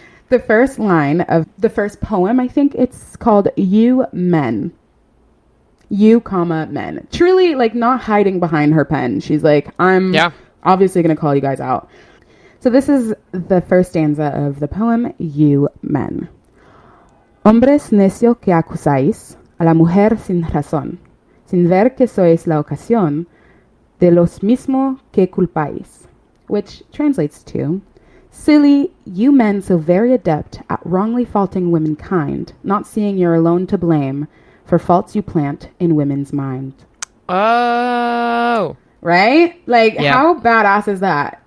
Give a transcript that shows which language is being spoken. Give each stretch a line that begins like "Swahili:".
English: The first line of the first poem, I think it's called You Men. You, comma, men. Truly, not hiding behind her pen. She's like, I'm obviously going to call you guys out. So this is the first stanza of the poem, You Men.
Spanish: Hombres necio que acusáis a la mujer sin razón, sin ver que sois la ocasión de los mismo que culpáis.
English: Which translates to, silly, you men so very adept at wrongly faulting womankind, not seeing you're alone to blame for faults you plant in women's mind. Oh. Right? How badass is that?